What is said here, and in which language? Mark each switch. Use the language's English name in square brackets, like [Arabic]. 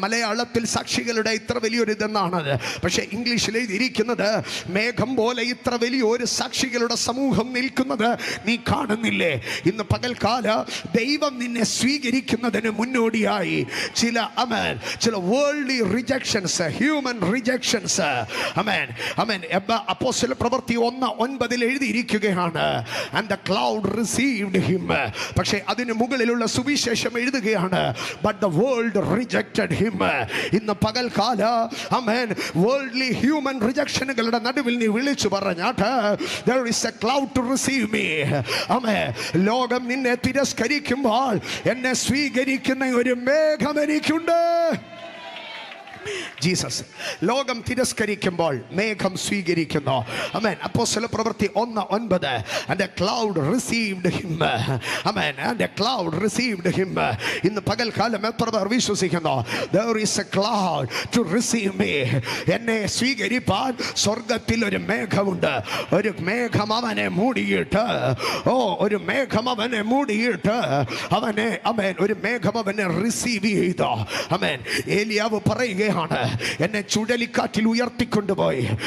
[Malayalam] മലയാളത്തിൽ സാക്ഷികളുടെ ഇത്ര വലിയൊരു ഇതെന്നാണത്, പക്ഷെ ഇംഗ്ലീഷിൽ എഴുതിയിരിക്കുന്നത് മേഘം പോലെ ഇത്ര വലിയൊരു സാക്ഷികളുടെ സമൂഹം നിൽക്കുന്നത് നീ കാണുന്നില്ലേ? ഇന്ന് പകൽക്കാല ദൈവം നിന്നെ സ്വീകരിക്കുന്നതിന് മുന്നോടിയായി ചില ചില വേൾഡ്ലി റിജക്ഷൻസ്, ഹ്യൂമൻ റിജക്ഷൻസ്. ആമേൻ. ആമേൻ. അപ്പോസ്തല പ്രവൃത്തി 1:9 എഴുതിയിരിക്കുകയാണ്, [English] and the cloud received him. [Malayalam] പക്ഷേ അതിന് മുകളിലുള്ള സുവിശേഷം എഴുതുകയാണ്, [English] but the world rejected him. [Malayalam] ഇന്ന് പകൽക്കാല ആമേൻ വേൾഡ്ലി ഹ്യൂമൻ റിജക്ഷനുകളുടെ നടുവിൽ നീ വിളിച്ചു പറഞ്ഞാട്ട്, [English] there is a cloud to receive me. [Malayalam] ആമേൻ. ലോകം നിന്നെ തിരസ്കരിക്കുമ്പോൾ എന്നെ സ്വീകരിക്കുന്ന ഒരു മേഘം എനിക്കുണ്ട്. ജീസസ്. ലോകം തിരസ്കരിക്കുമ്പോൾ മേഘം സ്വീകരിക്കുന്നു. ആമേൻ. അപ്പോസ്തല പ്രവൃത്തി 1:9, [English] and the cloud received him. [Malayalam] Amen. [English] and the cloud received him. [Malayalam] ഇന്ന് പകൽക്കാലം എത്ര പേർ വിശ്വസിക്കുന്നു, [English] there is a cloud to receive me? [Malayalam] എന്നെ സ്വീകരിപ്പാൻ സ്വർഗത്തിൽ ഒരു മേഘമുണ്ട്. ഒരു മേഘം അവനെ മൂടിയിട്ട്, ഒരു മേഘം അവനെ മൂടിയിട്ട് അവനെ ആമേൻ ഒരു മേഘം അവനെ റിസീവ് ചെയ്തു. ആമേൻ. ഏലിയാവ് പറയുക, എന്നെ ചുഴലിക്കാറ്റിൽ ഉയർത്തിക്കൊണ്ടുപോയി.